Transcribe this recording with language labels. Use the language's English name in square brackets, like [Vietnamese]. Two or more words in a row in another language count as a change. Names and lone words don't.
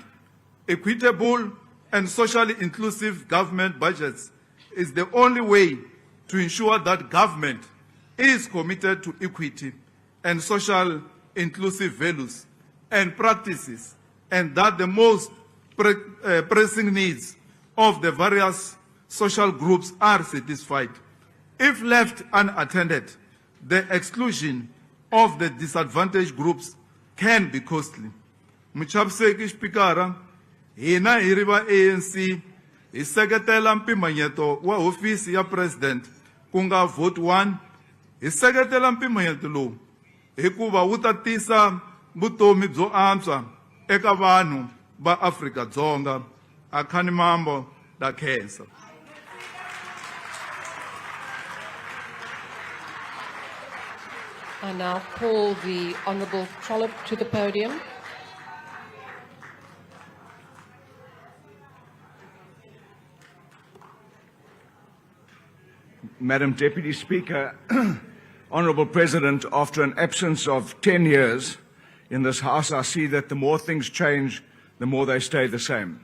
[English] Equitable and socially inclusive government budgets is the only way to ensure that government is committed to equity and social inclusive values and practices, and that the most pressing needs of the various social groups are satisfied. If left unattended, the exclusion of the disadvantaged groups can be costly. [Tsonga] Mchapseki Spikara, hina hiriva ANC, iseketela mpimanyeto wa ofisi ya President ku nga vote 1 hi seketela mpimoyeto lowu hikuva wu ta tisa vutomi byo antswa eka vanhu va Afrika-Dzonga. Akhani mambo da khensa. [English] I now call the Honourable Trollip to the podium. Madam Deputy Speaker, Honourable President, after an absence of 10 years in this House, I see that the more things change, the more they stay the same.